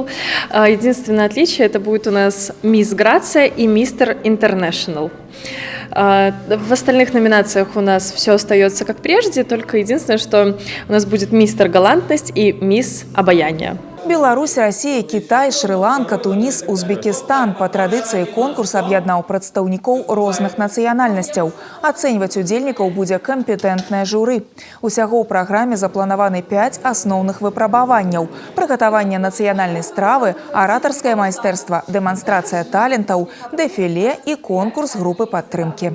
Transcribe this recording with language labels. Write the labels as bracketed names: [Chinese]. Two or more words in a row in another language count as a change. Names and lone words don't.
[Russian] Единственное отличие – это будет у нас «Мисс Грация» и «Мистер Интернэшнл». В остальных номинациях у нас все остается как прежде, только единственное, что у нас будет «Мистер Галантность» и «Мисс Обаяние». Беларусь, Россия, Китай, Шри-Ланка, Тунис, Узбекистан. [Belarusian] По традыцыі конкурс аб'яднаў прадстаўнікоў розных нацыянальнасцяў. Ацэньваць удзельнікаў будзе кампетэнтнае журы. Усяго ў праграме запланаваны 5 асноўных выпрабаванняў: прыгатаванне нацыянальнай стравы, аратарскае майстэрства, дэманстрацыя талентаў, дэфіле і конкурс групы падтрымкі.